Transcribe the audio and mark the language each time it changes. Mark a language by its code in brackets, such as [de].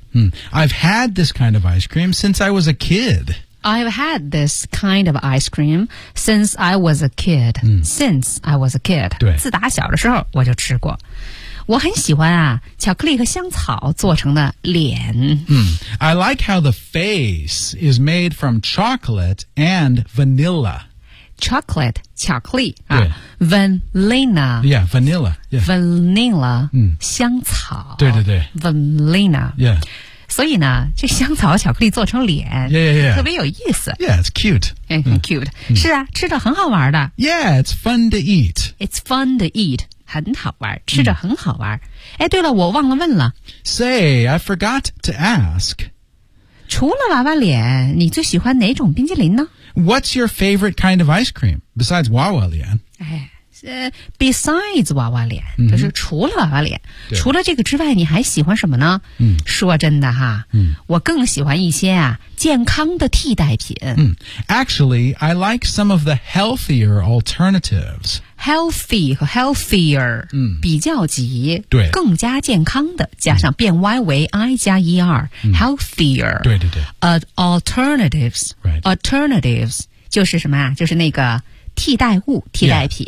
[en] 嗯 I've had this kind of ice cream since I was a kid I've had this kind of ice cream since I was a kid、嗯、 since I was a kid [zh] 对自打小的时候我就吃过我很喜欢啊巧克力和香草做成的脸。 [en] Mm. I like how the face is made from chocolate and vanilla. Chocolate, [zh] 巧克力、 [en] 啊、Vanilla. Yeah, vanilla. Yeah. Vanilla,、 mm. [zh] 香草。对对对。 [en] Vanilla. Yeah. [zh] 所以呢这香草巧克力做成脸。 [en] Yeah. [zh] 特别有意思。 [en] Yeah, it's cute. [zh] 很 cute.、Mm. 是啊吃着很好玩的。 [en] Yeah, it's fun to eat. It's fun to eat. [zh] 很好玩，吃着很好玩。哎，对了，我忘了问了。 [en] Say, I forgot to ask. [zh] 除了娃娃脸，你最喜欢哪种冰激凌呢？ [en] What's your favorite kind of ice cream, besides 娃娃脸？ Besides [zh] 娃娃脸，就是除了娃娃脸，除了这个之外，你还喜欢什么呢？说真的哈，我更喜欢一些啊健康的替代品。 [en] Actually, I like some of the healthier alternatives. [zh] Healthy 和 healthier, 比较级，对，更加健康的，加上变 y 为 i 加 er, healthier. 对对对。 [en] Alternatives,、 right. [zh] alternatives 就是什么啊？就是那个。替代物替代品